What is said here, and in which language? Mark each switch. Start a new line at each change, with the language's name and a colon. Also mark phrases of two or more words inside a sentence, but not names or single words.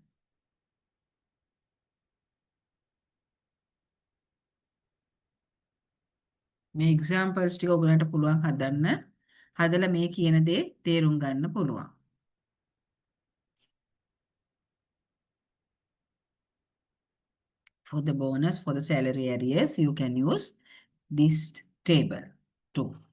Sinhala: මේ examples ටික ඔයගලන්ට පුළුවන් හදන්න. හදලා මේ කියන දේ තේරුම් ගන්න පුළුවන්.
English: For the bonus, for the salary arrears, you can use this table too.